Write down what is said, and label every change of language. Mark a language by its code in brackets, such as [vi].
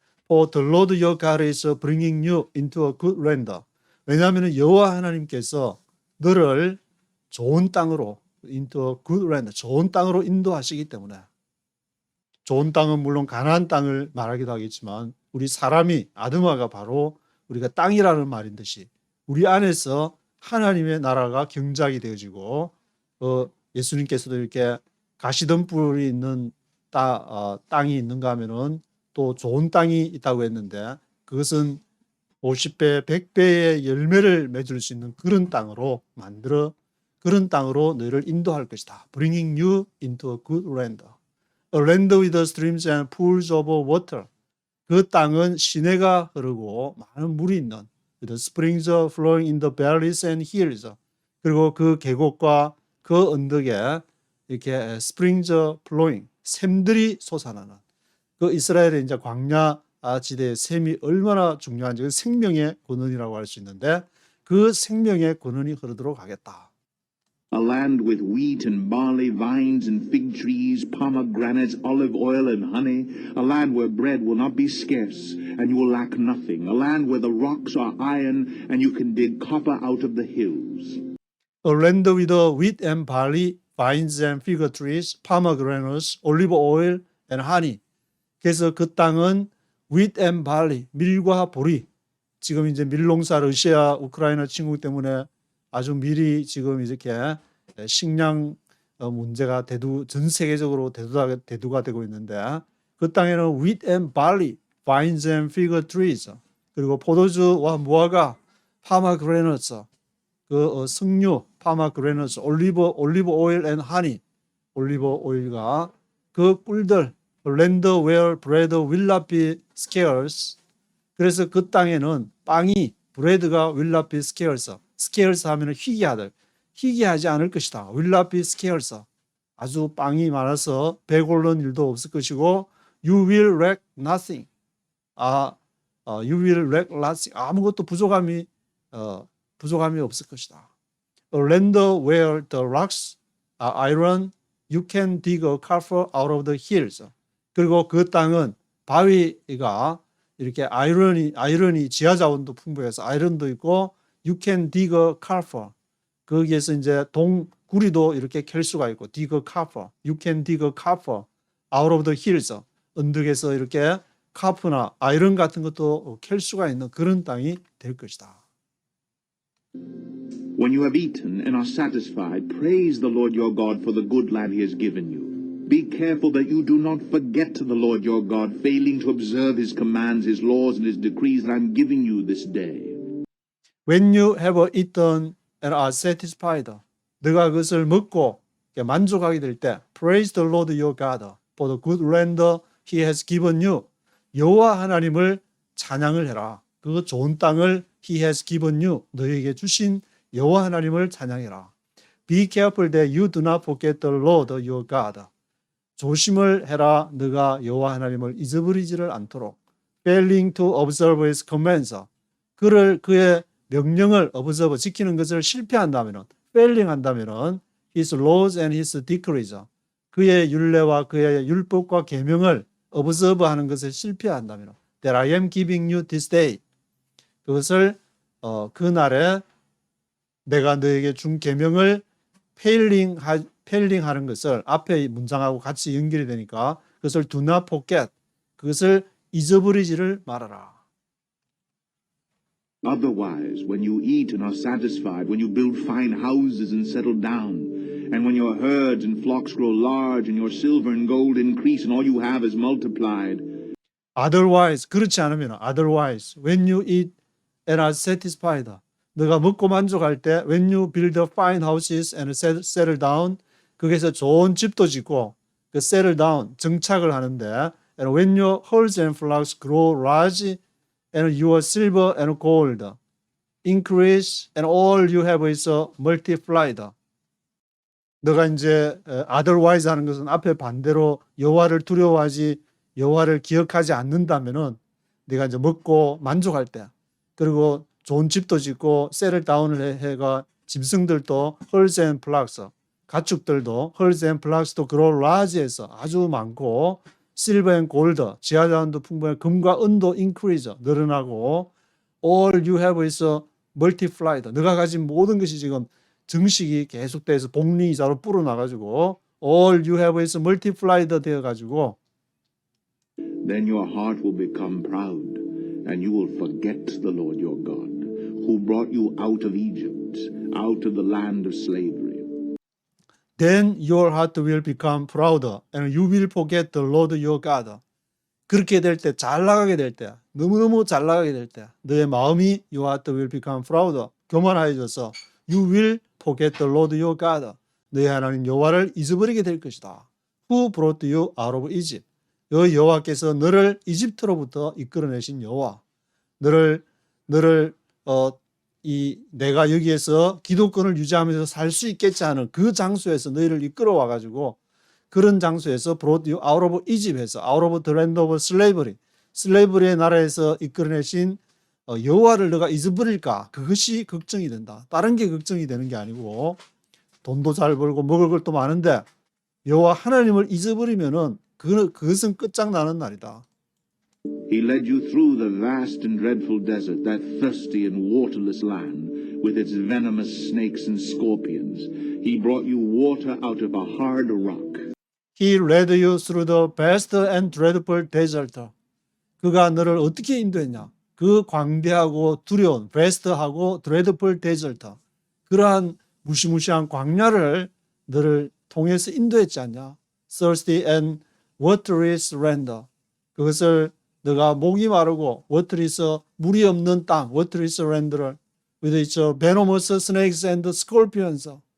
[en] For the Lord your God is bringing you into a good land. [ko] 왜냐하면 여호와 하나님께서 너를 좋은 땅으로 [en] into a good land, [ko] 좋은 땅으로 인도하시기 때문에. 좋은 땅은 물론 가나안 땅을 말하기도 하겠지만 우리 사람이 아드마가 바로 우리가 땅이라는 말인 듯이 우리 안에서 하나님의 나라가 경작이 되어지고 예수님께서도 이렇게 가시덤불이 있는 땅이 있는가 하면은 또 좋은 땅이 있다고 했는데 그것은 50배, 100배의 열매를 맺을 수 있는 그런 땅으로 그런 땅으로 너희를 인도할 것이다. [en] Bringing you into a good land. A land with streams and pools of water. [ko] 그 땅은 시내가 흐르고 많은 물이 있는 [en] the springs flowing in the valleys and hills. [ko] 그리고 그 계곡과 그 언덕에 이렇게 [en] springs flowing [ko] 샘들이 솟아나는 그 이스라엘의 이제 광야 지대의 샘이 얼마나 중요한지 그 생명의 근원이라고 할 수 있는데 그 생명의 근원이 흐르도록 하겠다. [en] A land with wheat and barley, vines and fig trees, pomegranates, olive oil and honey. A land where bread will not be scarce and you will lack nothing. A land where the rocks are iron and you can dig copper out of the hills. A land with wheat and barley, vines and fig trees, pomegranates, olive oil and honey. [ko] 그래서 그 땅은 [en] wheat and barley, [ko] 밀과 보리. 지금 이제 밀농사 러시아, 우크라이나 침공 때문에 아주 밀이 지금 이렇게 식량 문제가 전 세계적으로 대두가 되고 있는데 그 땅에는 [en] wheat and barley, vines and fig trees [ko] 그리고 포도주와 무화과, pomegranates 그 석류, pomegranates, [en] olive oil and honey, [ko] 올리브 오일과 그 꿀들, [en] land where bread will not be scarce. [ko] 그래서 그 땅에는 빵이 bread가 [en] will not be scarce. scarce [ko] 하면 희귀하지 않을 것이다. [en] will not be scarce. [ko] 아주 빵이 많아서 배고른 일도 없을 것이고 [en] you will lack nothing. you will lack nothing. [ko] 아무것도 부족함이 없을 것이다. [en] A land where the rocks are iron, you can dig a copper out of the hills. [ko] 그리고 그 땅은 바위가 이렇게 아이런이 지하 자원도 풍부해서 아이런도 있고 [en] you can dig a copper. [ko] 거기에서 이제 구리도 이렇게 캘 수가 있고 [en] dig a copper. You can dig a copper out of the hills. [ko] 언덕에서 이렇게 카프나 아이런 같은 것도 캘 수가 있는 그런 땅이 될 것이다. [en] When you have eaten and are satisfied, praise the Lord your God for the good land he has given you. Be careful that you do not forget the Lord your God, failing to observe his commands, his laws, and his decrees that I am giving you this day. When you have eaten and are satisfied, [ko] 너가 그것을 먹고 만족하게 될 때, [en] praise the Lord your God for the good land he has given you. [ko] 여호와 하나님을 찬양을 해라. 그 좋은 땅을 [en] he has given you. [ko] 너에게 주신 여호와 하나님을 찬양해라. [en] Be careful that you do not forget the Lord your God. [ko] 조심을 해라. 너가 여호와 하나님을 잊어버리지를 않도록. [en] Failing to observe his commands. [ko] 그의 명령을 [en] observe [ko] 지키는 것을 실패한다면은 [en] failing 한다면은 his laws and his decrees. [ko] 그의 율례와 그의 율법과 계명을 observe 하는 것을 실패한다면 [en] that I am giving you this day. [ko] 그것을 그날에 내가 너에게 준 계명을 failing 하는 것을 앞에 문장하고 같이 연결이 되니까 그것을 [en] do not forget. [ko] 그것을 잊어버리지를 말아라. [en] Otherwise, when you eat and are satisfied, when you build fine houses and settle down, and when your herds and flocks grow large, and your silver and gold increase, and all you have is multiplied. Otherwise, [ko] 그렇지 않으면 [en] otherwise, when you eat and are satisfied, [ko] 너가 먹고 만족할 때 [en] when you build fine houses and settle down, [ko] 거기서 좋은 집도 짓고 그 [en] settle down, [ko] 정착을 하는데 [en] and when your herds and flocks grow large and your silver and gold increase and all you have is multiplied. [ko] 너가 이제 otherwise 하는 것은 앞에 반대로 여호와를 두려워하지 여호와를 기억하지 않는다면은 네가 이제 먹고 만족할 때 그리고 좋은 집도 짓고 settle down을 해가 짐승들도 [en] herds and flocks [ko] 가축들도 herds and flocks도 grow large해서 아주 많고 [en] silver and gold [ko] 지하 자원도 풍부해 금과 은도 increase 늘어나고 [en] all you have is multiplied. [ko] 너가 가진 모든 것이 지금 정식이 계속돼서 복리이자로 불어나가지고 [en] all you have is multiplied [ko] 되어가지고 [en] Then your heart will become proud, and you will forget the Lord your God, who brought you out of Egypt, out of the land of slavery. Then your heart will become prouder, and you will forget the Lord your God. [ko] 그렇게 될 때, 잘 나가게 될 때, 너무너무 잘 나가게 될 때, 너의 마음이 [en] your heart will become prouder, [ko] 교만하여져서 [en] you will forget the Lord your God. [ko] 너의 하나님 여호와를 잊어버리게 될 것이다. [en] Who brought you out of Egypt? [ko] 여호와께서 너를 이집트로부터 이끌어내신 여호와, 너를 내가 여기에서 기득권을 유지하면서 살 수 있겠지 하는 그 장소에서 너희를 이끌어와 가지고 그런 장소에서 [en] brought you out of Egypt [ko] 에서 [en] out of the land of slavery, [ko] 슬레이브리의 나라에서 이끌어내신 여호와를 너가 잊어버릴까? 그것이 걱정이 된다. 다른 게 걱정이 되는 게 아니고 돈도 잘 벌고 먹을 것도 많은데 여호와 하나님을 잊어버리면은 그것은 끝장나는 날이다. [en] He led you through the vast and dreadful desert, that thirsty and waterless land, with its venomous snakes and scorpions. He brought you water out of a hard rock. He led you through the vast and dreadful desert. [ko] 그가 너를 어떻게 인도했냐? 그 광대하고 두려운 vast하고 [en] dreadful desert. [ko] 그러한 무시무시한 광야를 너를 통해서 인도했지 않냐? [en] Thirsty and waterless land. [ko] 그것을 너가 목이 마르고 [en] waterless [ko] 물이 없는 땅, [en] waterless land를 with its venomous snakes and scorpions.